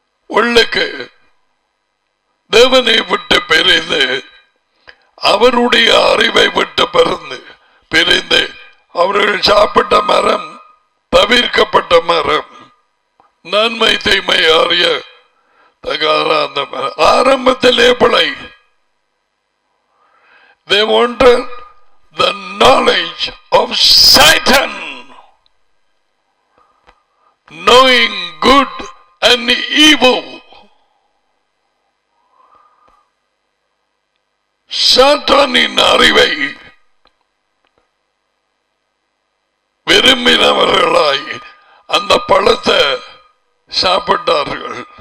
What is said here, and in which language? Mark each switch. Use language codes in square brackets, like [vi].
[ta] உள்ளுக்கு தேவனை விட்டு பிரிந்து, அவருடைய அறிவை விட்டு பிரிந்து அவர்கள் சாப்பிட்ட மரம் தவிர்க்கப்பட்ட மரம், நன்மை தீமை அறிய தகாத அந்த மரம். ஆரம்பத்திலே பிழை. [en] They wanted the knowledge of Satan, knowing good and evil. [ta] சாத்தானின் அறிவை விரும்பினவர்களாய் அந்த பழத்தை சாப்பிட்டார்கள்.